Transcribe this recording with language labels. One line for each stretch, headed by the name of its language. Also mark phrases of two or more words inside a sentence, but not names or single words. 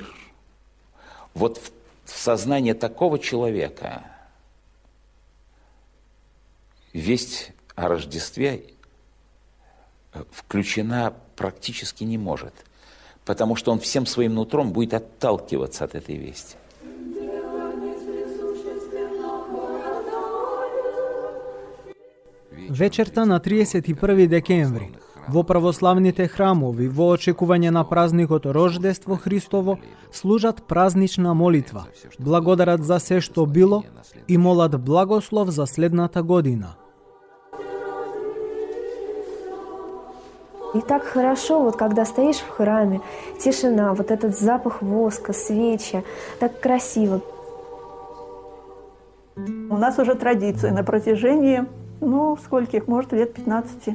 Russian: Вот в сознание такого человека весть о Рождестве включена практически не может. Потому что он всем своим нутром будет отталкиваться от этой вести.
Macedonian: Вечерта на 31 декември, во православните храмови, во очекување на празникот Рождество Христово, служат празнична молитва, благодарат за се што било и молат благослов за следната година.
Russian: И так хорошо, вот когда стоишь в храме, тишина, вот этот запах воска, свечи, так красиво. У нас уже традиция на протяжении, скольких, может, лет 15.